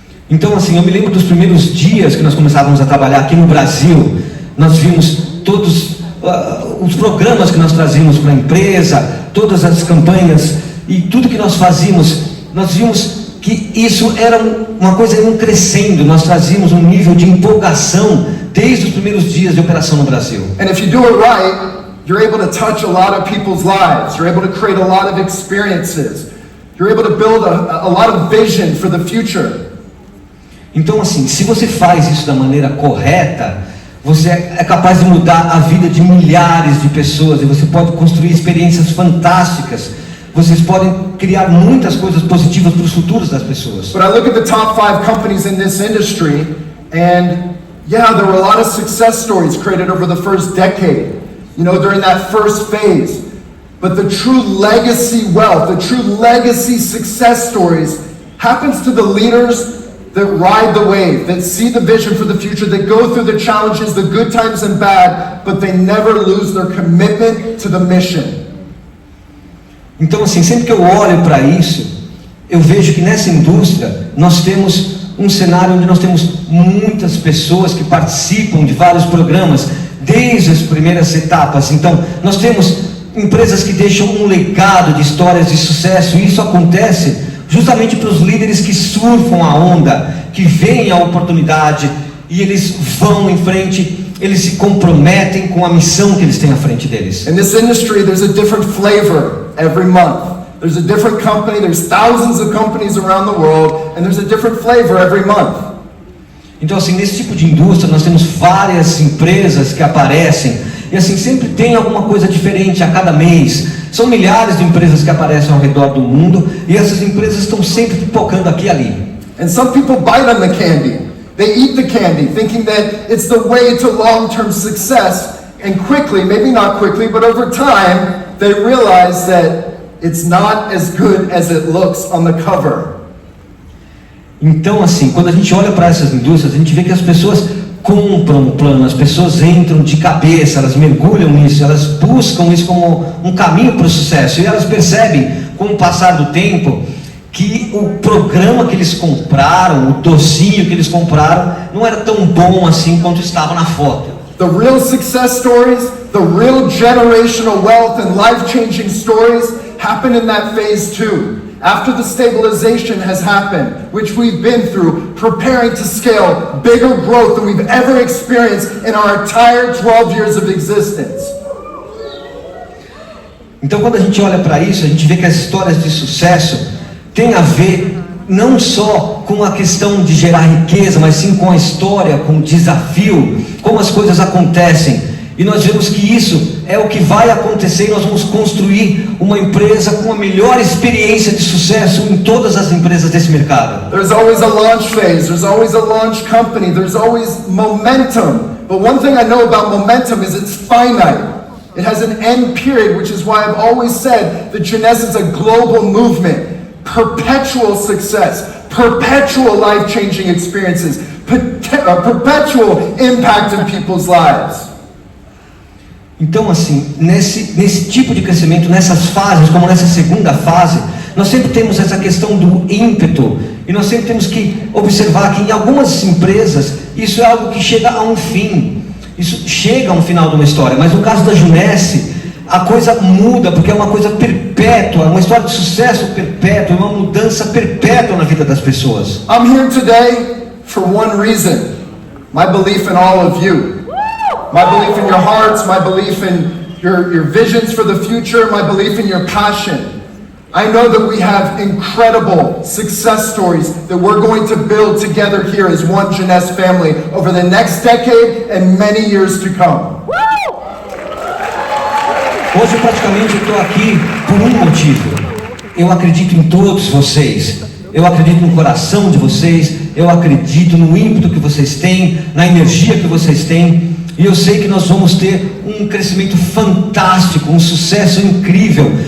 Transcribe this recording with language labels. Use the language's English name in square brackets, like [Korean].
[Portuguese] Então, assim, eu me lembro dos primeiros dias que nós começávamos a trabalhar aqui no Brasil. Nós vimos todos os programas que nós trazíamos para a empresa, todas as campanhas e tudo que nós fazíamos. Nós vimos que isso era uma coisa crescendo. Nós trazíamos um nível de empolgação desde os primeiros dias de operação no Brasil. [English] And if you do it right, you're able to touch a lot of people's lives. You're able to create a lot of experiences. You're able to build a lot of vision for the future. [Portuguese] Então assim, se você faz isso da maneira correta, você é capaz de mudar a vida de milhares de pessoas e você pode construir experiências fantásticas. Vocês podem criar muitas coisas positivas para os futuros das pessoas. [English] But I look at the top 5 companies in this industry, and yeah, there were a lot of success stories created over the first decade, you know, during that first phase. But the true legacy wealth, the true legacy success stories happens to the leaders that ride the wave, that see the vision for the future, that go through the challenges, the good times and bad, but they never lose their commitment to the mission. [Portuguese] Então assim, sempre que eu olho para isso, eu vejo que nessa indústria nós temos um cenário onde nós temos muitas pessoas que participam de vários programas, desde as primeiras etapas. Então nós temos empresas que deixam um legado de histórias de sucesso, e isso acontece justamente para os líderes que surfam a onda, que veem a oportunidade e eles vão em frente, eles se comprometem com a missão que eles têm à frente deles. [English] In this industry, there's a different flavor every month. There's a different company, there's thousands of companies around the world, and there's a different flavor every month. [Portuguese] Então assim, nesse tipo de indústria nós temos várias empresas que aparecem, e assim, sempre tem alguma coisa diferente a cada mês. São milhares de empresas que aparecem ao redor do mundo, e essas empresas estão sempre pipocando aqui e ali. [English] And some people bite on the candy. They eat the candy, thinking that it's the way to long-term success, and quickly, maybe not quickly, but over time, they realize that it's not as good as it looks on the cover. [Portuguese] Então assim, quando a gente olha para essas indústrias, a gente vê que as pessoas compram o plano, as pessoas entram de cabeça, elas mergulham nisso, elas buscam isso como um caminho para o sucesso, e elas percebem, com o passar do tempo, que o programa que eles compraram, o docinho que eles compraram, não era tão bom assim quanto estava na foto. [English] The real success stories, the real generational wealth and life-changing stories happen in that phase 2. After the stabilization has happened, which we've been through, preparing to scale bigger growth than we've ever experienced in our entire 12 years of existence. [Portuguese] Então quando a gente olha para isso, a gente vê que as histórias de sucesso têm a ver não só com a questão de gerar riqueza, mas sim com a história, com o desafio, como as coisas acontecem. E nós vemos que isso é o que vai acontecer, e nós vamos construir uma empresa com a melhor experiência de sucesso em todas as empresas desse mercado. [English] There's always a launch phase, there's always a launch company, there's always momentum. But one thing I know about momentum is it's finite. It has an end period, which is why I've always said that Jeunesse is a global movement. Perpetual success, perpetual life-changing experiences, perpetual impact in people's lives. [Portuguese] Então assim, nesse tipo de crescimento, nessas fases, como nessa segunda fase, nós sempre temos essa questão do ímpeto, e nós sempre temos que observar que em algumas empresas isso é algo que chega a um fim, isso chega a um final de uma história, mas no caso da Jeunesse, a coisa muda, porque é uma coisa perpétua, uma história de sucesso perpétua, uma mudança perpétua na vida das pessoas. [English] I'm here today for one reason, my belief in all of you. My belief in your hearts, my belief in your visions for the future, my belief in your passion. I know that we have incredible success stories that we're going to build together here as one Jeunesse family over the next decade and many years to come. [Portuguese] Hoje praticamente eu estou aqui por um motivo. Eu acredito em todos vocês. Eu acredito no coração de vocês. Eu acredito no ímpeto que vocês têm, na energia que vocês têm. E eu sei que nós vamos ter um crescimento fantástico, um sucesso incrível.